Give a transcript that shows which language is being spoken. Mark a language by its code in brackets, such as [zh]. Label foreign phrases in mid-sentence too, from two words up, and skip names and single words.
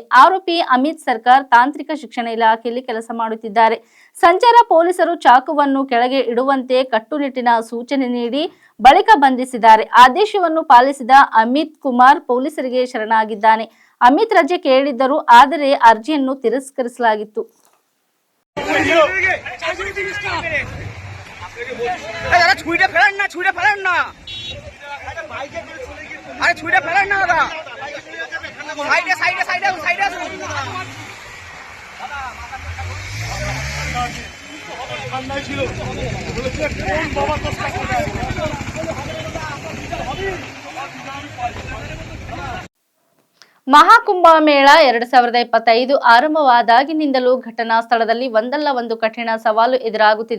[kn] ಆರೋಪಿ ಅಮಿತ್ ಸರ್ಕಾರ್ ತಾಂತ್ರಿಕ ಶಿಕ್ಷಣ ಇಲಾಖೆಯಲ್ಲಿ ಕೆಲಸ ಮಾಡುತ್ತಿದ್ದಾರೆ. ಸಂಚಾರ ಪೊಲೀಸರು ಚಾಕುವನ್ನು ಕೆಳಗೆ ಇಡುವಂತೆ ಕಟ್ಟುನಿಟ್ಟಿನ ಸೂಚನೆ ನೀಡಿ ಬಳಿಕ ಬಂಧಿಸಿದ್ದಾರೆ. ಆದೇಶವನ್ನು ಪಾಲಿಸಿದ ಅಮಿತ್ ಕುಮಾರ್ ಪೊಲೀಸರಿಗೆ ಶರಣಾಗಿದ್ದಾನೆ. ಅಮಿತ್ ರಜೆ ಕೇಳಿದ್ದರು, ಆದರೆ ಅರ್ಜಿಯನ್ನು ತಿರಸ್ಕರಿಸಲಾಗಿತ್ತು. [bn] আরে ছুঁড়ে ফেলেন না দাদা, সাইডে সাইডে সাইডে সাইডে আসুন। [kn] ಮಹಾಕುಂಭ ಮೇಳ 2025 ಆರಂಭವಾದಾಗಿನಿಂದಲೂ ಘಟನಾ ಸ್ಥಳದಲ್ಲಿ ಒಂದಲ್ಲ ಒಂದು ಕಠಿಣ ಸವಾಲು ಎದುರಾಗುತ್ತಿದೆ.